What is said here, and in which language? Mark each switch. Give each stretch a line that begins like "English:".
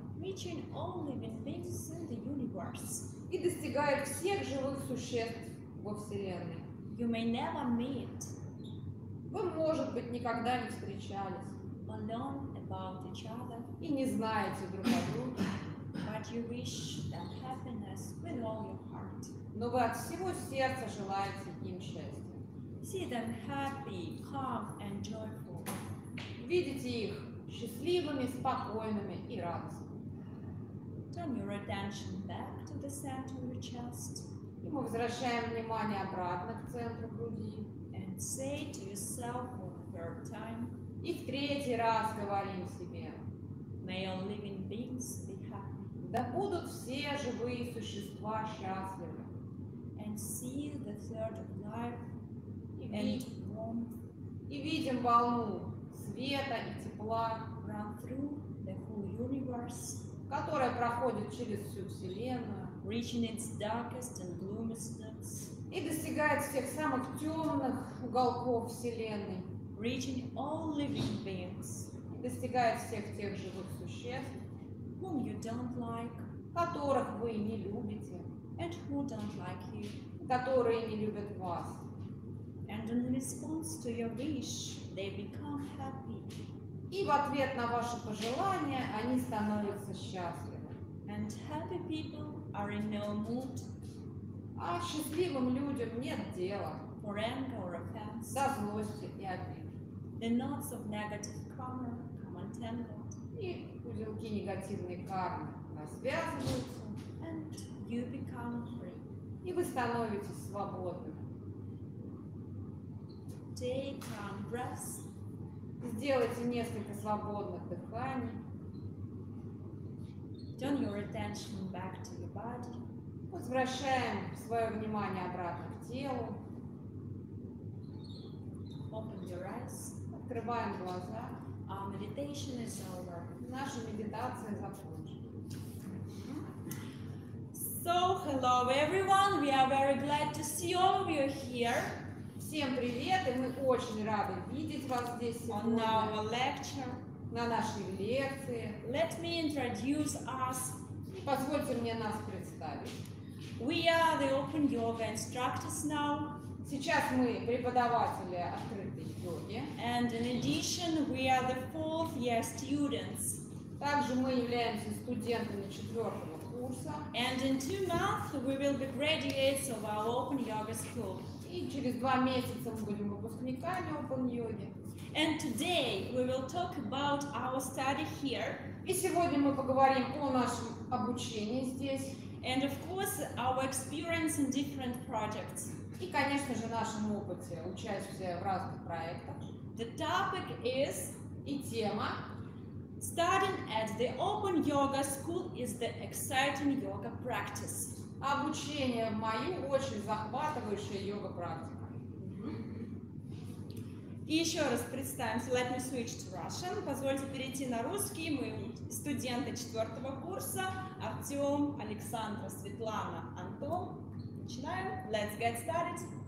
English: Reaching all living things in the universe.
Russian: И достигает всех живых существ во Вселенной.
English: You may never meet.
Russian: Вы, может быть, никогда не встречались.
English: But learn about each other.
Russian: И не знаете друг о друге.
English: But you wish them happiness with all your heart.
Russian: Но вы от всего сердца желаете им счастья.
English: See them happy, calm and joyful.
Russian: Видите их счастливыми, спокойными и радостными.
English: Turn your attention back to the center of your chest.
Russian: И мы возвращаем внимание обратно к центру груди.
English: And say to yourself for the third time.
Russian: И в третий раз говорим себе.
English: May all living beings be happy.
Russian: Да будут все живые существа счастливы.
English: And see the third of life and warmth.
Russian: И видим волну света и тепла.
English: Run through the whole universe.
Russian: Которая проходит через всю Вселенную,
English: reaching its darkest and gloomiest nooks,
Russian: и достигает всех самых темных уголков Вселенной,
English: reaching all living beings,
Russian: и достигает всех тех живых существ,
English: whom you don't like,
Russian: которых вы не любите,
English: and who don't like you,
Russian: которые не любят вас.
English: And in response to your wish, they become happy.
Russian: И в ответ на ваши пожелания они становятся счастливы.
English: And happy people are in no mood.
Russian: А счастливым людям нет дела.
English: For anger or offense.
Russian: Да, злости и обиды.
English: The knots of negative karma come untangled.
Russian: И узелки негативной кармы развязываются.
English: And you become free.
Russian: И вы становитесь свободным.
English: Take calm breaths.
Russian: Сделайте несколько свободных дыханий.
English: Turn your attention back to your body.
Russian: Возвращаем свое внимание обратно к телу.
English: Open your eyes.
Russian: Открываем глаза.
English: Our meditation is over.
Russian: Наша медитация закончена.
English: So, hello everyone. We are very glad to see all of you here.
Russian: Всем привет, и мы очень рады видеть вас здесь сегодня.
English: On our lecture.
Russian: На нашей лекции.
English: Let me introduce us.
Russian: Позвольте мне нас представить.
English: We are the open yoga instructors now.
Russian: Сейчас мы преподаватели открытой йоги.
English: And in addition, we are the fourth year students.
Russian: Также мы являемся студентами четвертого курса.
English: And in 2 months, we will be graduates of our open yoga school.
Russian: И через 2 месяца мы будем выпускниками open yoga.
English: And today, we will talk about our study here.
Russian: И сегодня мы поговорим о нашем обучении здесь.
English: And of course, our experience in different projects.
Russian: И, конечно же, нашем опыте участия в разных проектах.
English: The topic is...
Russian: И тема...
English: Studying at the Open Yoga School is the exciting yoga practice.
Russian: Обучение в мою очень захватывающая йога практика. И еще раз представимся.
English: Let me switch to Russian.
Russian: Позвольте перейти на русский. Мы студенты 4 курса. Артем, Александра, Светлана, Антон. Начинаем.
English: Let's get started.